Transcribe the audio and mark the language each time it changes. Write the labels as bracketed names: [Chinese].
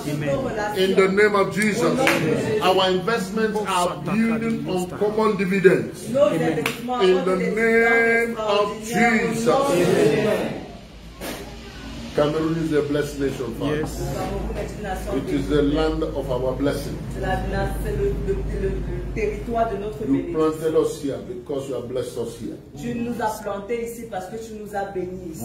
[English] In the name of Jesus, our investments are building on common dividends. In the name of Jesus. Cameroon is a blessed nation, Father. Yes. It is the land of our blessing. [French] C'est le territoire de notre [English] You [French] bénédiction. [English] planted us here because you have blessed us here. [French] Tu nous as plantés ici parce que tu nous as bénis ici.